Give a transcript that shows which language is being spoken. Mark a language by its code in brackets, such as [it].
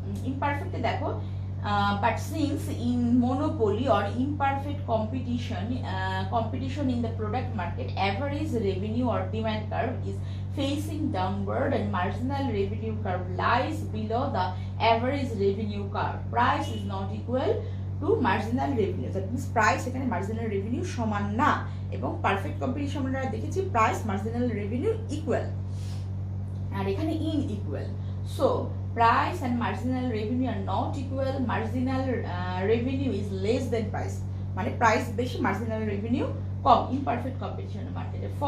[bn] ইমপারফেক্টে দেখো, [en] but since in monopoly or imperfect competition in the product market, average revenue or demand curve is facing downward and marginal revenue curve lies below the average revenue curve. Price is not equal to marginal revenue. That means [bn] price এখানে marginal revenue সমান না, এবং perfect competition আমরা দেখেছি price marginal revenue equal, আর এখানে ইনইকুয়াল। [en] So price and marginal revenue are not equal. Marginal revenue is less than price, [bn] মানে price বেশি, marginal revenue কম, [en] imperfect competition market.